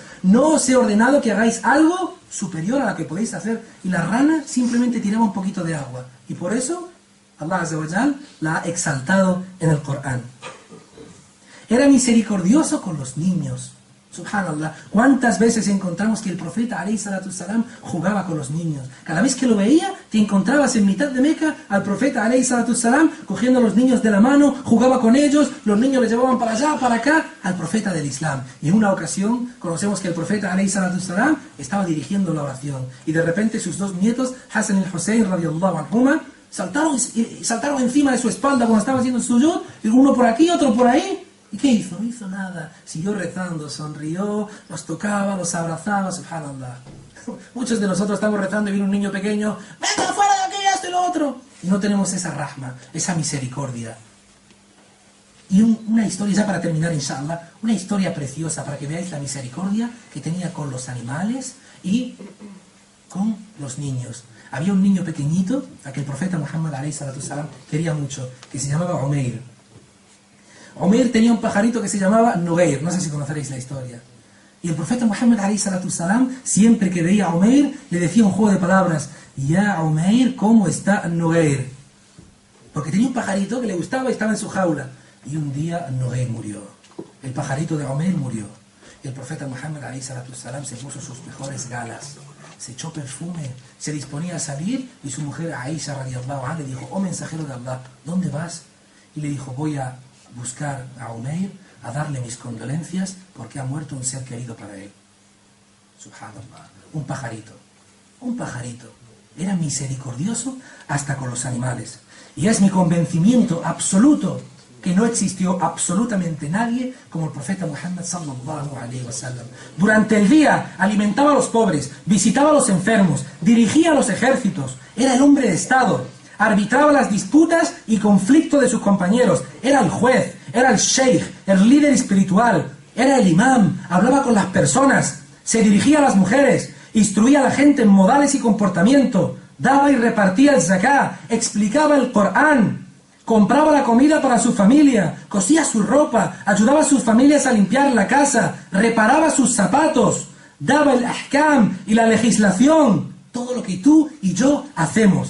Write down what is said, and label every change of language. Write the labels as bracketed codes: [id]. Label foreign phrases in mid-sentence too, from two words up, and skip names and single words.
[es] No os he ordenado que hagáis algo superior a la que podéis hacer. Y la rana simplemente tiraba un poquito de agua. Y por eso Allah [ar] عز وجل [es] la ha exaltado en el Corán. Era misericordioso con los niños. Subhanallah, ¿cuántas veces encontramos que el profeta [ar] عليه الصلاة السلام [es] jugaba con los niños? Cada vez que lo veía, te encontrabas en mitad de Meca al profeta [ar] عليه الصلاة السلام [es] cogiendo a los niños de la mano, jugaba con ellos, los niños les llevaban para allá, para acá, al profeta del Islam. Y en una ocasión conocemos que el profeta [ar] عليه الصلاة السلام [es] estaba dirigiendo la oración y de repente sus dos nietos, Hassan y Hussein [ar] رضي الله عنهما, [es] saltaron encima de su espalda cuando estaba haciendo el sujud, y uno por aquí, otro por ahí. ¿Y qué hizo? No hizo nada. Siguió rezando, sonrió, los tocaba, los abrazaba, subhanallah. Muchos de nosotros estamos rezando y viene un niño pequeño, ¡venga, fuera de aquí, esto y lo otro! Y no tenemos esa rahma, esa misericordia. Y una historia, ya para terminar, inshallah, una historia preciosa para que veáis la misericordia que tenía con los animales y con los niños. Había un niño pequeñito, a que el profeta Muhammad [ar] عليه الصلاة السلام [es] quería mucho, que se llamaba Umair. Umair tenía un pajarito que se llamaba Nugair, no sé si conoceréis la historia. Y el profeta Muhammad ﷺ, siempre que veía a Umair, le decía un juego de palabras: Ya Umair, ¿cómo está Nugair? Porque tenía un pajarito que le gustaba y estaba en su jaula. Y un día Nugair murió. El pajarito de Umair murió. Y el profeta Muhammad ﷺ se puso sus mejores galas, se echó perfume, se disponía a salir, y su mujer Aisha [ar] رضي الله عنها [es] le dijo: oh mensajero de Allah, ¿dónde vas? Y le dijo: voy a buscar a Umair, a darle mis condolencias porque ha muerto un ser querido para él. Subhanallah, un pajarito, era misericordioso hasta con los animales. Y es mi convencimiento absoluto que no existió absolutamente nadie como el profeta Muhammad [ar] صلى الله عليه وسلم. [es] Durante el día alimentaba a los pobres, visitaba a los enfermos, dirigía a los ejércitos, era el hombre de Estado, arbitraba las disputas y conflictos de sus compañeros, era el juez, era el sheikh, el líder espiritual, era el imam, hablaba con las personas, se dirigía a las mujeres, instruía a la gente en modales y comportamiento, daba y repartía el zakah, explicaba el Corán, compraba la comida para su familia, cosía su ropa, ayudaba a sus familias a limpiar la casa, reparaba sus zapatos, daba el ahkam y la legislación, todo lo que tú y yo hacemos.